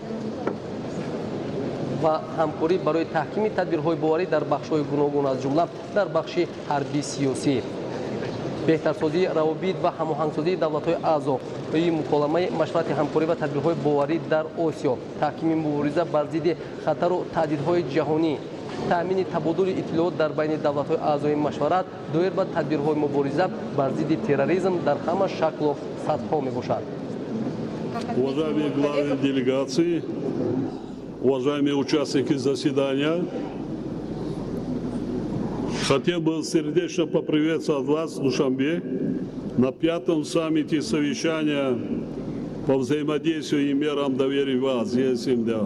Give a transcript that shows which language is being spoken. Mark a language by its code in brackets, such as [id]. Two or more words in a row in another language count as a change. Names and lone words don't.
[tg] ва ҳамкорӣ барои таҳкими тадбирҳои боварӣ дар бахшҳои гуногун аз ҷумла дар бахши ҳарбӣ-сиёсӣ, беҳтарсозии равобит ва ҳамоҳангсозии давлатҳои аъзои муколамаи машварати ҳамкорӣ ва тадбирҳои боварӣ дар Осиё, таҳкими мубориза бар зидди хатару таҳдидҳои ҷаҳонӣ, таъмини табодули иттилоот дар байни давлатҳои аъзои машварат, доир ба тадбирҳои мубориза бар зидди терроризм дар ҳама шаклу сатҳҳо мебошад. [ru] Уважаемые главы делегации, уважаемые участники заседания, хотел бы сердечно поприветствовать вас в Душанбе на 5-м саммите совещания по взаимодействию и мерам доверия в Азии СМДА.